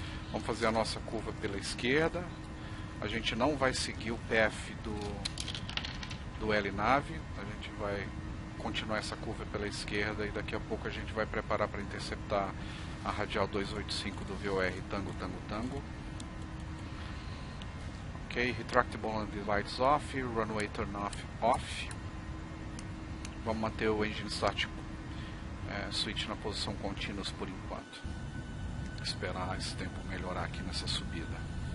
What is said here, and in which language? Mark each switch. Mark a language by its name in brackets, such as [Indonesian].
[Portuguese] Vamos fazer a nossa curva pela esquerda. A gente não vai seguir o path do LNAV, a gente vai continuar essa curva pela esquerda e daqui a pouco a gente vai preparar para interceptar a radial 285 do VOR Tango Tango Tango. [English] Ok, retractable landing lights off, runway turn off. [Portuguese] Vamos manter o engine start switch na posição contínua por enquanto. Esperar esse tempo melhorar aqui nessa subida.